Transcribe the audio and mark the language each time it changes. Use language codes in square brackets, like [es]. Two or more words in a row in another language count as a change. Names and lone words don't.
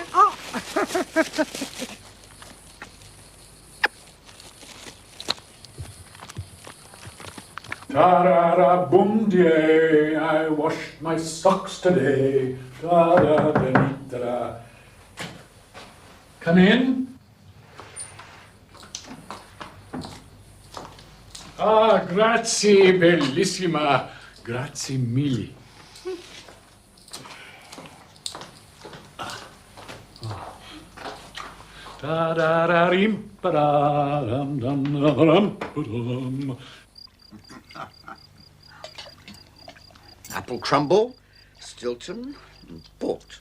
[en] Oh! Ta-ra-ra-boom-de, I washed my socks today. Ta-da-da-dee-da-da. Come in. [it] Ah, grazie, bellissima. Grazie mille. [en] Apple crumble, Stilton, and port.